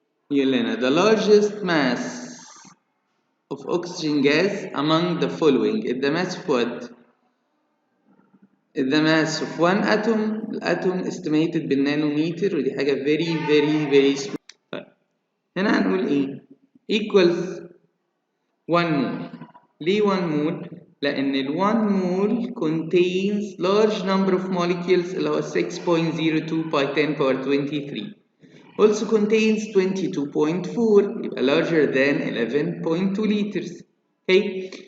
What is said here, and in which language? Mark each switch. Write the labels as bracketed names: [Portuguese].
[English] Yelena, the largest mass of oxygen gas among the following is the mass of what? Is the mass of one atom. [Arabic] الاتوم [English] estimated [Arabic] بالنانومتر ودي حاجة [English] very small. [Arabic] هنا هنقول ايه؟ [English] equals 1 mole. [Arabic] ليه [English] 1 mole؟ [Arabic] لأن ال [English] 1 mole contains large number of molecules [Arabic] اللي هو [English] 6.02 by 10 power 23. Also contains 22.4 [Arabic] يبقى [English] larger than 11.2 liters. Okay.